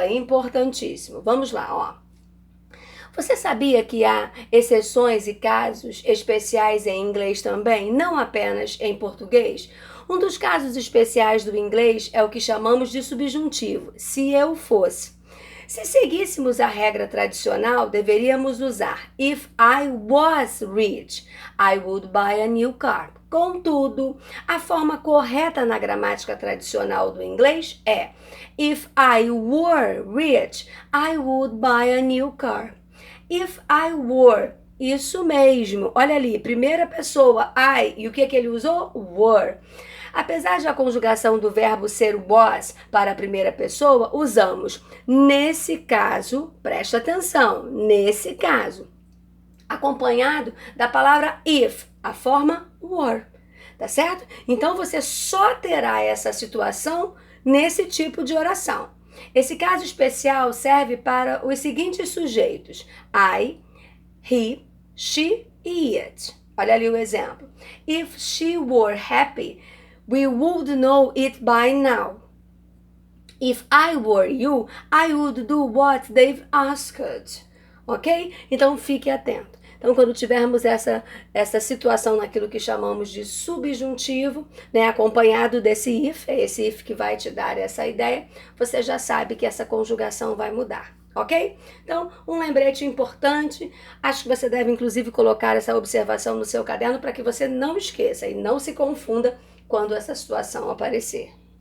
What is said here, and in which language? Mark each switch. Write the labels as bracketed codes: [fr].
[pt] É importantíssimo. Vamos lá, ó. Você sabia que há exceções e casos especiais em inglês também, não apenas em português? Um dos casos especiais do inglês é o que chamamos de subjuntivo, se eu fosse. Se seguíssemos a regra tradicional, deveríamos usar [en] if I was rich, I would buy a new car. [pt] Contudo, a forma correta na gramática tradicional do inglês é [en] if I were rich, I would buy a new car. If I were, [pt] isso mesmo. Olha ali, primeira pessoa, I, e o que ele usou? Were. Apesar de a conjugação do verbo ser was para a primeira pessoa, usamos nesse caso, presta atenção, nesse caso, acompanhado da palavra if, a forma were, tá certo? Então você só terá essa situação nesse tipo de oração. Esse caso especial serve para os seguintes sujeitos: I, he, she e it. Olha ali o exemplo. [en] If she were happy, we would know it by now. If I were you, I would do what they've asked. [pt] Ok? Então fique atento. Então, quando tivermos essa situação naquilo que chamamos de subjuntivo, né, acompanhado desse if, é esse if que vai te dar essa ideia, você já sabe que essa conjugação vai mudar, ok? Então, um lembrete importante, acho que você deve inclusive colocar essa observação no seu caderno para que você não esqueça e não se confunda quando essa situação aparecer.